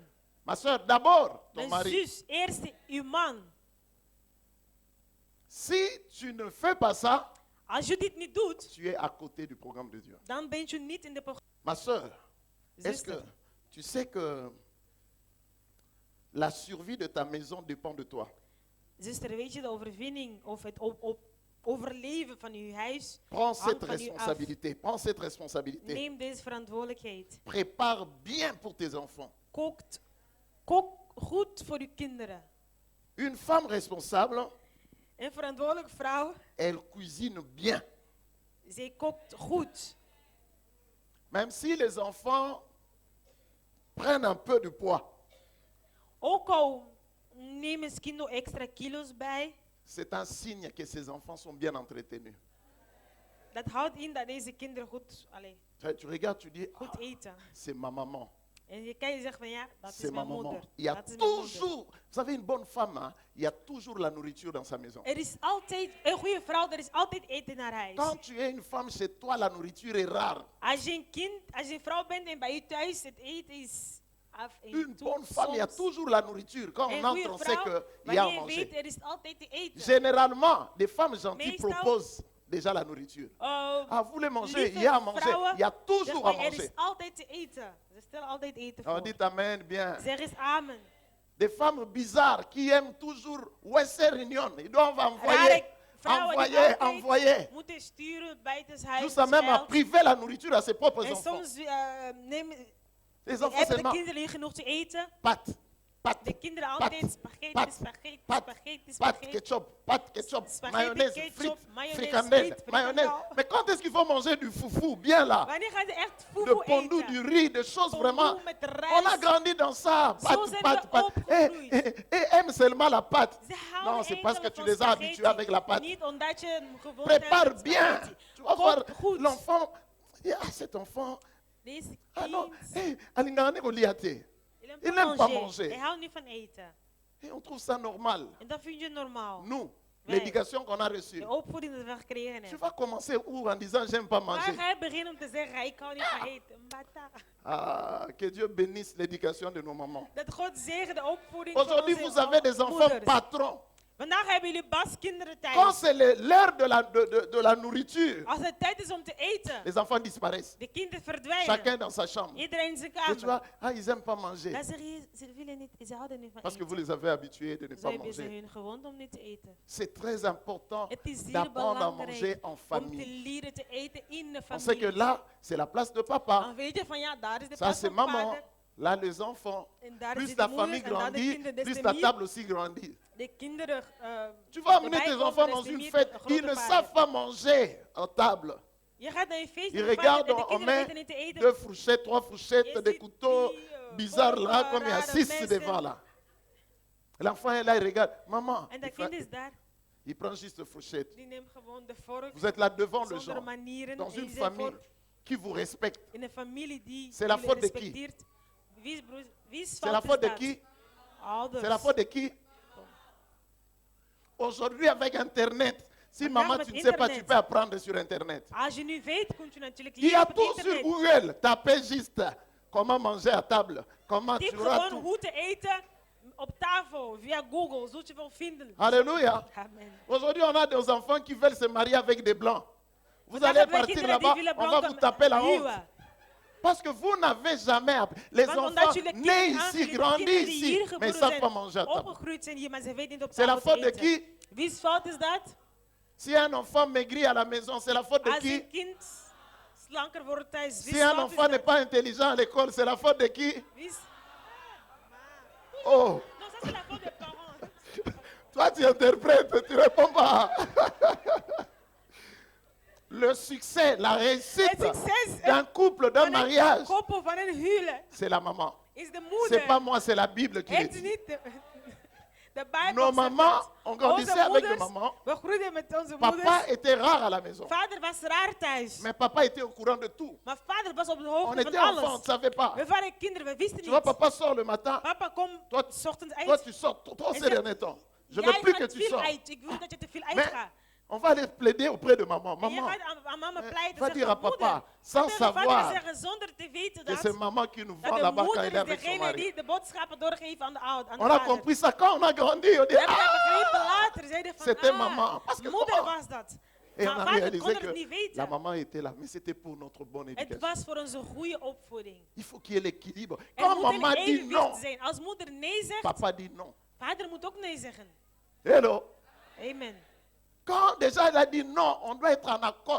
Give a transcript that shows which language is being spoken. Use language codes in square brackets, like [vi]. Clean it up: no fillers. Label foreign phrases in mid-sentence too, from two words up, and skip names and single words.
[fr] Ma soeur, d'abord, ton [nl] Mijn [fr] mari. [nl] zus, eerste, uw man. [fr] Si tu ne fais pas ça, [nl] Als je dit niet doet, [fr] tu es à côté du programme de Dieu. [nl] dan ben je niet in de programma. [fr] Ma soeur, est-ce que [nl] Zuster, [fr] tu sais que la survie de ta maison dépend de toi? [nl] zuster, weet je, de overwinning of het overleven van uw huis, [fr] Prends [nl] hangt [fr] cette [nl] van u af. [fr] responsabilité. Prends cette responsabilité. [nl] Neem deze verantwoordelijkheid. [fr] Prépare bien pour tes enfants. [nl] Kook goed voor uw kinderen. [fr] Une femme responsable, [nl] Een verantwoordelijke vrouw, [fr] elle cuisine bien. [nl] zij kookt goed. [fr] Même si les enfants prennent un peu de poids, [nl] Ook al nemen ze kinderen extra kilo's bij, [fr] c'est un signe que ces enfants sont bien entretenus. [nl] Dat houdt in dat deze kinderen goed, [fr] Tu regardes, tu dis, [nl] goed ah, eten. [fr] c'est ma maman. [nl] En je kan je zeggen van ja, dat [fr] C'est [nl] is [fr] ma [nl] mijn [fr] maman. [nl] moeder. [fr] Il y a [nl] Dat is mijn moeder. [fr] toujours, vous savez, une bonne femme, hein, il y a toujours la nourriture dans sa maison. [nl] Er is altijd, een goede vrouw, er is altijd eten naar huis. [fr] Quand tu es une femme chez toi, la nourriture est rare. [nl] Als je een kind, als je een vrouw bent en bij je thuis, het eten is af en [fr] Une [nl] toe. [fr] bonne femme, il y a [nl] Soms. [fr] toujours la nourriture. Quand on [nl] Een [fr] entre, [nl] goede [fr] on sait [nl] vrouw, [fr] qu'il y a à [nl] wanneer je weet, [fr] manger. [nl] er is altijd te eten. [fr] Généralement, des femmes gentilles [nl] Meestal- [fr] proposent déjà la nourriture. Ah, vous voulez manger? [nl] Lieve [fr] Il y a à manger. [nl] vrouwen [fr] Il y a toujours [nl] zeggen [fr] à [nl] van, er [fr] manger. [nl] is altijd te eten. Ze stellen altijd eten [fr] On [nl] voor. [fr] dit amen, bien. [nl] Zeg eens amen. [fr] Des femmes bizarres qui aiment toujours Western Union. Ils doivent envoyer, [nl] Rare vrouwen die [fr] envoyer, [nl] altijd [fr] envoyer. [nl] moeten sturen buitenshuis. [fr] Jusqu'à même à [nl] geld. [fr] priver la nourriture à ses propres [nl] En [fr] enfants. [nl] soms nemen, [fr] Les enfants [nl] hebben de [fr] seulement [nl] kinderen niet genoeg te eten. [fr] pâtes, pâtes, [nl] De kinderen [fr] pâtes, [nl] altijd spaghetti, [fr] pâtes, [nl] spaghetti, [fr] pâtes, [nl] spaghetti, [fr] pâtes, [nl] spaghetti. [fr] ketchup, pâtes, ketchup, [nl] Spaghetti, [fr] mayonnaise, [nl] ketchup, [fr] frites, [nl] mayonaise, [fr] fricandelle, [nl] frites, [fr] mayonnaise. [nl] frikandel. [fr] Mais quand est-ce qu'il faut manger du foufou bien là? [nl] Wanneer gaan ze echt De foefoe [fr] pondou, [nl] eten? [fr] du riz, des choses [nl] Pondou [fr] vraiment. [nl] met [fr] On a [nl] rijst. [fr] grandi dans ça. [nl] Zo [fr] Pâtes, [nl] zijn [fr] pâtes, [nl] we [fr] pâtes. [nl] opgegroeid. [fr] Et aime seulement la pâte. [nl] Ze houden [fr] Non, c'est parce que [nl] enkel [fr] tu [nl] van [fr] les as [nl] spaghetti. [fr] habitués avec la pâte. [nl] Niet omdat je hem gewoon [fr] Prépare [nl] hebt met [fr] bien. [nl] spaghetti. [fr] Tu vas voir [nl] Kook goed. [fr] l'enfant. Ah, cet enfant. [nl] Deze [fr] Ah non, [nl] kind, [ln] alingane goliathé. [fr] il Il n'aime pas [nl] Hij [fr] manger. [nl] houdt niet van eten. [fr] Et on trouve ça normal. [nl] En dat vind je normaal. [fr] Nous, Ouais. l'éducation qu'on a reçue. [nl] De opvoeding die we gekregen [fr] Tu [nl] hebben. [fr] vas commencer où en disant j'aime pas [nl] Waar [fr] manger. [nl] ga je beginnen om te zeggen, ik hou niet van eten? [ln] Mbata. [fr] Ah, que Dieu bénisse l'éducation de nos mamans. [nl] Dat God zegen de opvoeding van [fr] Aujourd'hui, [nl] onze [fr] vous avez des enfants [nl] moeders. [fr] patrons. [nl] Vandaag hebben jullie baskinderen [fr] Quand [nl] thuis. [fr] c'est l'heure de la nourriture, [nl] Als het tijd is om te eten, [fr] les enfants disparaissent. [nl] de kinderen verdwijnen. [fr] Chacun dans sa chambre. [nl] Iedereen in zijn [fr] Et tu vois, [nl] kamer. [fr] ah, ils n'aiment pas manger. [nl] Dan zeg je, ze willen niet, ze houden niet van [fr] Parce que vous [nl] eten. [fr] les avez habitués de ne [nl] Zo [fr] pas [nl] hebben ze [fr] manger. [nl] hun gewond om niet te eten. [fr] C'est très important [nl] Het is zeer [fr] d'apprendre à manger [nl] belangrijk [fr] en [nl] om te [fr] famille. [nl] leren te eten in de [fr] On sait que [nl] familie. [fr] là, c'est la place de papa. [nl] Dan weet je van ja, daar is de [fr] Ça, [nl] plaats [fr] c'est [nl] van [fr] maman. [nl] vader. [fr] Là, les enfants. [nl] En daar [fr] Plus [nl] zit [fr] la [nl] de moeder [fr] famille [nl] en daar de [fr] grandit, [nl] kinderen. [fr] Des plus [nl] te [fr] la [nl] meer [fr] table aussi grandit. [nl] de kinderen [fr] Tu vas amener [nl] erbij [fr] tes [nl] komen, [fr] enfants des dans [nl] te [fr] une [nl] meer [fr] fête, [nl] de grote [fr] ils ne [nl] vader. [fr] savent pas manger à table. [nl] Je gaat naar je feest [fr] Ils [nl] en de vader [fr] regardent, [nl] en de [fr] on [nl] kinderen met weten niet te eten. [fr] 2 fourchettes, 3 fourchettes, [nl] Je [fr] des [nl] ziet [fr] couteaux [nl] die, [fr] bizarres là, [nl] vorken, [fr] comme il y a [nl] rare [fr] 6 [nl] messen. [fr] devant là. L'enfant est là, il regarde. Maman, [nl] En dat kind is daar, [fr] il prend juste fourchette. [nl] die neemt gewoon de vork [fr] Vous êtes là devant le [nl] zonder [fr] gens, [nl] manieren. [fr] dans [nl] en [fr] une [nl] je zit [fr] famille [nl] voor- [fr] qui vous respecte. [nl] in een familie die [fr] C'est la [nl] jullie [fr] faute de qui? [nl] respecteert. Wie's [fr] C'est la [nl] fout [fr] faute [nl] is [fr] de [nl] dat? [fr] qui? [nl] Ouders. [fr] C'est la faute de qui? Aujourd'hui, avec Internet, si [nl] Vandaag [fr] maman, [nl] met [fr] tu ne sais pas, tu [nl] internet. [fr] peux apprendre sur Internet. [nl] Als je nu weet, kun je natuurlijk [fr] Il y [nl] leren [fr] a [nl] op het [fr] tout sur [nl] internet. [fr] Google. Tapez juste comment manger à table. Comment [nl] Typ [fr] tu auras [nl] gewoon [fr] tout. [nl] hoe te eten op tafel via Google, zult je wel vinden. [fr] Alléluia. Amen. Aujourd'hui, on a des enfants qui veulent se marier avec des blancs. Vous [nl] Vandaag [fr] allez [nl] hebben wij [fr] partir [nl] kinderen die [fr] là-bas, [nl] willen [fr] on va [nl] blanken [fr] vous taper la honte. [nl] huwen. [fr] Parce que vous n'avez jamais appris. Les [nl] Want [fr] enfants [nl] omdat jullie [fr] nés [nl] kinderen [fr] ici, [nl] aangeleerd, [fr] grandis [nl] kinderen die [fr] ici, [nl] hier [fr] mais ils ne [nl] geboren [fr] savent pas [nl] zijn, [fr] manger à table. [nl] opgegroeid zijn hier, maar ze weten niet op [fr] C'est la [nl] tafel [fr] faute [nl] te [fr] de [nl] eten. [fr] qui? [nl] Wie's fout is dat? [fr] Si un enfant maigrit à la maison, c'est la faute de [nl] Als [fr] qui? [nl] een kind slanker wordt thuis, [fr] Si [nl] wie's [fr] un [nl] fout is [fr] enfant n'est [nl] dat? [fr] pas intelligent à l'école, c'est la faute de qui? [nl] Wie's... [fr] Oh, Non, ça c'est la faute des parents. toi tu interprètes, tu réponds pas. Le succès, la réussite [nl] Het succes [fr] d'un couple, d'un [nl] van een [fr] mariage, [nl] koppel, van een huwelijk, [fr] c'est la maman. [nl] is de [fr] C'est [nl] moeder. [fr] pas moi, c'est la Bible qui le [nl] Het is [fr] dit. [nl] niet de Bijbel. [fr] Nos [nl] zegt [fr] mamans, [nl] het. [fr] on grandissait [nl] Onze [fr] avec [nl] moeders, [fr] nos mamans. [nl] we groeiden met onze [fr] Papa [nl] moeders. [fr] était rare à la maison. [nl] Vader was raar thuis. [fr] Mais papa était au courant de tout. [nl] Maar vader was op de [fr] On [nl] hoogte van [fr] était enfants, on ne [nl] alles. [fr] savait pas. [nl] We waren kinderen, we wisten [fr] Tu vois, [nl] niet. [fr] papa sort le matin. [nl] Papa, kom [fr] Toi, [nl] s ochtends [fr] toi [nl] uit. [fr] tu sors trop Et ces [nl] je- [fr] derniers temps. Je ne [nl] Jij [fr] veux plus que [nl] gaat [fr] tu [nl] veel [fr] sors. [nl] uit. Ik wil dat je te veel [fr] Mais [nl] uitgaat. [fr] on va aller plaider auprès de maman. [nl] En je [fr] Maman, [nl] gaat aan mama pleiten. [fr] va [nl] Zeggen, [fr] dire à [nl] moeder, [fr] papa, sans [nl] tegen vader [fr] savoir [nl] zeggen zonder te weten [fr] que [nl] dat, [fr] c'est maman qui nous [nl] dat [fr] vend [nl] de [fr] là-bas quand [nl] moeder [fr] il est [nl] is [fr] avec son [nl] degene [fr] mari. [nl] die de boodschappen doorgeeft aan de oud, aan de [fr] On a [nl] vader. [fr] compris ça quand on a grandi. On dit, [nl] We hebben dat ah! begrepen later. Zeiden van, [fr] C'était maman. Parce que [nl] moeder [fr] comment? [nl] was dat. [fr] Et on [nl] Maar [fr] a [nl] vader kon [fr] réalisé [nl] het [fr] que [nl] niet [fr] la [nl] weten. [fr] maman était là. Mais c'était pour notre bonne [nl] Het [fr] éducation. [nl] was voor onze goede opvoeding. [fr] Il faut qu'il y ait l'équilibre. [nl] Er [fr] Quand [nl] moet [fr] maman [nl] een [fr] dit non, [nl] evenwicht zijn. Als moeder nee zegt, [fr] papa dit non. [nl] vader moet ook nee zeggen. [fr] Hello. Amen. Quand déjà il a dit non, on doit être en accord.